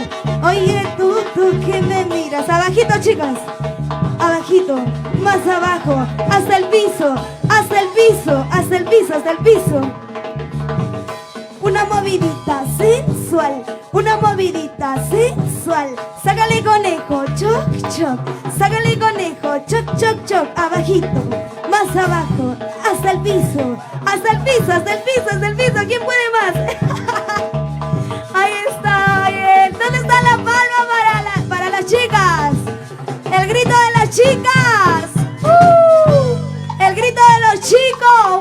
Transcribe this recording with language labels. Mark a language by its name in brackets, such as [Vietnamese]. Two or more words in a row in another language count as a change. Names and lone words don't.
[Spanish] Oye, tú que me miras. Abajito, chicas. Abajito, más abajo, hasta el piso, hasta el piso, hasta el piso, hasta el piso. Una movidita sensual, una movidita sensual. Sácale conejo, choc, choc. Sácale conejo, choc, choc, choc. Abajito, más abajo, hasta el piso, hasta el piso, hasta el piso, hasta el piso. ¿Quién puede más? Ahí está, bien. ¿Dónde está la palma para las chicas? El grito de las chicas. El grito de los chicos.